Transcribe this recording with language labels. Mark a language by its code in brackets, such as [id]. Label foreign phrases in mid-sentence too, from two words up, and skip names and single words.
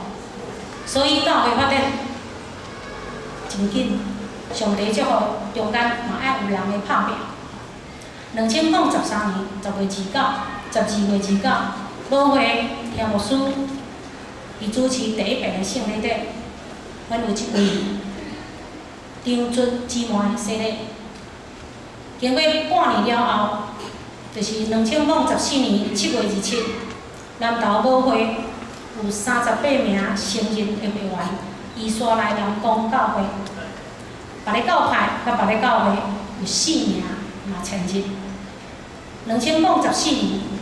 [nan] 所以教会发展真紧，上帝祝福中间嘛爱有人的拍拼。2013年12月29，母会听牧师伊主持第一遍的圣礼典，阮有一位张准姊妹洗礼。经过半年了后，就是2014年7月27日，南投母会有38名成人的会员移刷来南港教会，别个教派甲别个教会有4名嘛迁入。2014年